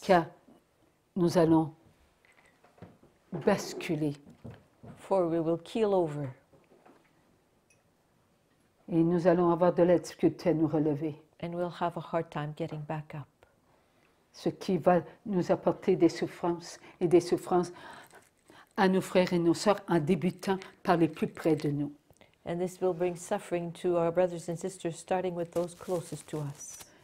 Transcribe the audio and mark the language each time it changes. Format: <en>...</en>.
<fr>car nous allons basculer</fr> <en>for we will keel over</en> <fr>et nous allons avoir de la difficulté à nous relever,</fr> <en>and we'll have a hard time getting back up.</en> <fr>ce qui va nous apporter des souffrances et des souffrances à nos frères et nos sœurs en débutant par les plus près de nous.</fr> <en>And this will bring suffering to our brothers and sisters, starting with those closest to us.</en>